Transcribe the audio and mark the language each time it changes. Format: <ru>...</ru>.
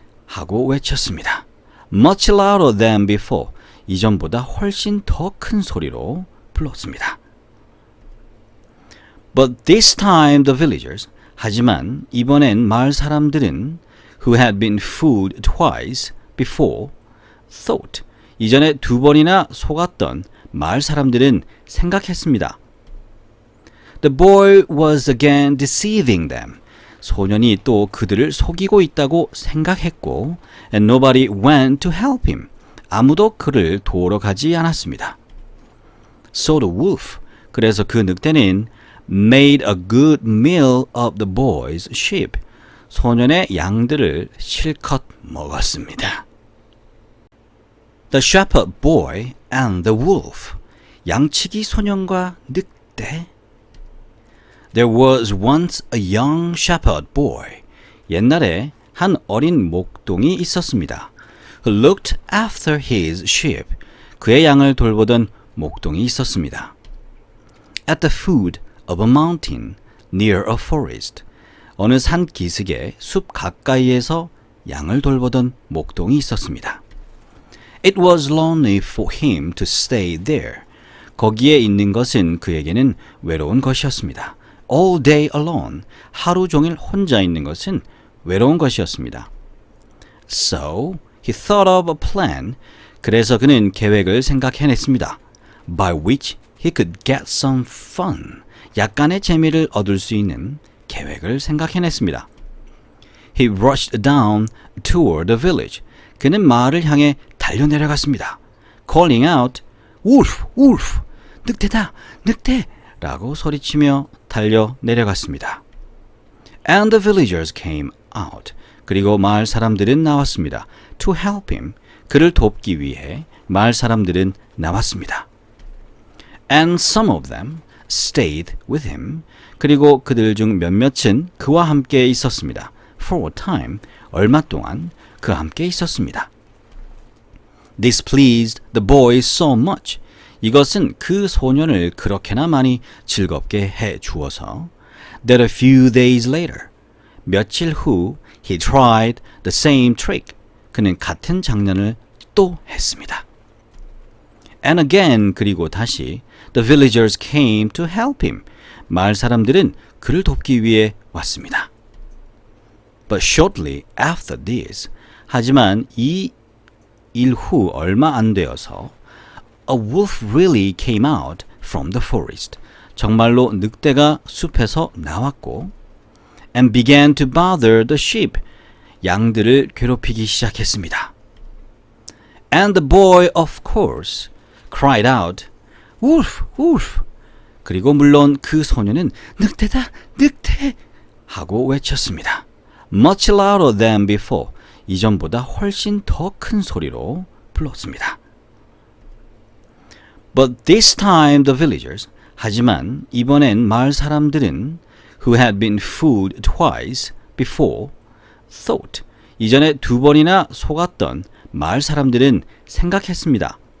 <ko>하고 외쳤습니다.</ko> <en>Much louder than before.</en> <ko>이전보다 훨씬 더 큰 소리로 불렀습니다.</ko> <en>But this time the villagers,</en> <ko>하지만 이번엔 마을 사람들은</ko> <en>who had been fooled twice before thought,</en> <ko>이전에 두 번이나 속았던 마을 사람들은 생각했습니다.</ko> <en>The boy was again deceiving them.</en> <ko>소년이 또 그들을 속이고 있다고 생각했고</ko> <en>and nobody went to help him.</en> <ko>아무도 그를 도우러 가지 않았습니다.</ko> <en>So the wolf,</en> <ko>그래서 그 늑대는</ko> <en>made a good meal of the boy's sheep.</en> <ko>소년의 양들을 실컷 먹었습니다.</ko> <en>The shepherd boy and the wolf.</en> <ko>양치기 소년과 늑대.</ko> <en>There was once a young shepherd boy.</en> <ko>옛날에 한 어린 목동이 있었습니다.</ko> <en>Who looked after his sheep.</en> <ko>그의 양을 돌보던 목동이 있었습니다.</ko> <en>At the foot of a mountain near a forest.</en> <ko>어느 산 기슭의 숲 가까이에서 양을 돌보던 목동이 있었습니다.</ko> <en>It was lonely for him to stay there.</en> <ko>거기에 있는 것은 그에게는 외로운 것이었습니다.</ko> <en>All day alone.</en> <ko>하루 종일 혼자 있는 것은 외로운 것이었습니다.</ko> <en>So he thought of a plan.</en> <ko>그래서 그는 계획을 생각해냈습니다.</ko> <en>By which he could get some fun.</en> <ko>약간의 재미를 얻을 수 있는 계획을 생각해냈습니다.</ko> <en>He rushed down toward the village.</en> <ko>그는 마을을 향해 달려내려갔습니다.</ko> <en>Calling out, Wolf, wolf,</en> <ko>늑대다, 늑대! 라고 소리치며 달려내려갔습니다.</ko> <en>And the villagers came out.</en> <ko>그리고 마을 사람들은 나왔습니다.</ko> <en>To help him.</en> <ko>그를 돕기 위해 마을 사람들은 나왔습니다.</ko> <en>And some of them stayed with him.</en> <ko>그리고 그들 중 몇몇은 그와 함께 있었습니다.</ko> <en>For a time,</en> <ko>얼마 동안 그와 함께 있었습니다.</ko> <en>This pleased the boy so much.</en> <ko>이것은 그 소년을 그렇게나 많이 즐겁게 해 주어서</ko> <en>that a few days later,</en> <ko>며칠 후</ko> <en>he tried the same trick.</en> <ko>그는 같은 장난을 또 했습니다.</ko> <en>And again,</en> <ko>그리고 다시</ko> <en>the villagers came to help him.</en> <ko>마을 사람들은 그를 돕기 위해 왔습니다.</ko> <en>But shortly after this,</en> <ko>하지만 이 일 후 얼마 안 되어서</ko> <en>a wolf really came out from the forest.</en> <ko>정말로 늑대가 숲에서 나왔고</ko> <en>and began to bother the sheep.</en> <ko>양들을 괴롭히기 시작했습니다.</ko> <en>And the boy, of course, cried out, Wolf, wolf.</en> <ko>그리고 물론 그 소년은 늑대다, 늑대! 하고 외쳤습니다.</ko> <en>Much louder than before.</en> <ko>이전보다 훨씬 더 큰 소리로 불렀습니다.</ko> <en>But this time the villagers,</en> <ko>하지만 이번엔 마을 사람들은</ko> <en>who had been fooled twice before thought,</en> <ko>이전에 두 번이나 속았던 마을 사람들은 생각했습니다.</ko>